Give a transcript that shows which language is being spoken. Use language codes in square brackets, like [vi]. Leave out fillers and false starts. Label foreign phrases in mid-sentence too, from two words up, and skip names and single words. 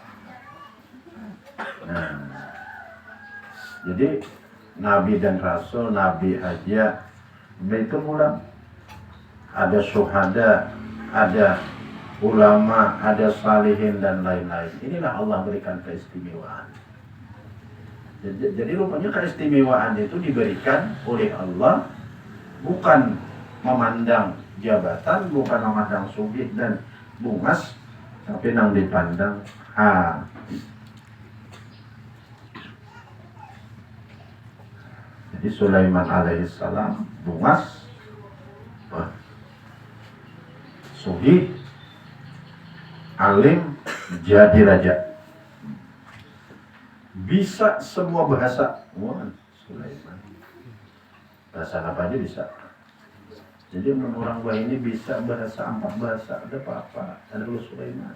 [bjn] Nah, jadi Nabi dan Rasul, Nabi aja itu pulang. [id] Ada syuhada, ada ulama, ada salihin dan lain-lain. Inilah Allah berikan keistimewaan. Jadi rupanya keistimewaan itu diberikan oleh Allah bukan memandang jabatan, bukan memandang [bjn] sugih dan bungas, [id] tapi nang dipandang hati. [bjn] Jadi Sulaiman alaihissalam bungas, sugih, alim, [id] jadi raja. Bisa semua bahasa. Wah, Sulaiman. Bahasa apa aja bisa. Jadi menurut orang gua ini bisa bahasa 4 bahasa. Ada apa-apa. Ada dulu Sulaiman.